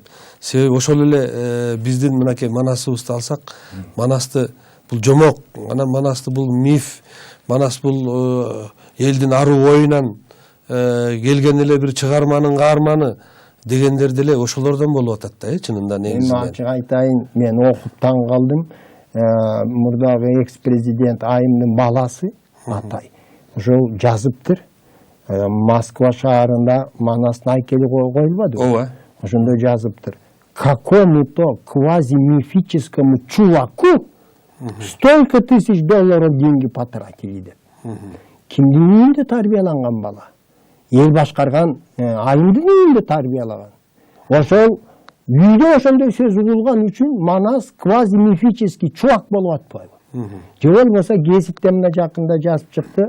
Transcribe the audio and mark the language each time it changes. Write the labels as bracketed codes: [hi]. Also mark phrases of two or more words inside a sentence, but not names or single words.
[ky] Себеби ошол эле биздин мынакей Манасыбызды алсак, Манасты бул жомок, анан Манасты бул миф, Манас бул элдин аруу оюнан келген эле бир чыгарманын каарманы дегендер деле ошолордон болуп атат да, чынында негизинен. Мен ачык айтайын, мен окуп таң калдым. Мурдагы экс-президент Айымдын баласы Атай ошол жазыптыр. Москва шаарында Манастын айкели коюлбадыбы? Ооба. Ошондо жазыптыр. [ru] Какому-то квазимифическому чуваку столько тысяч долларов деньги потратили деп. [ky] Кимдин үйүндө тарбияланган бала? Эл башкарган Айымдын үйүндө тарбиялаган. Ошол үйдө ошондой сөз угулган үчүн Манас [ru] квазимифический чувак [ky] болуп атпайбы? Же болбосо гезитте мына жакында жазып чыкты.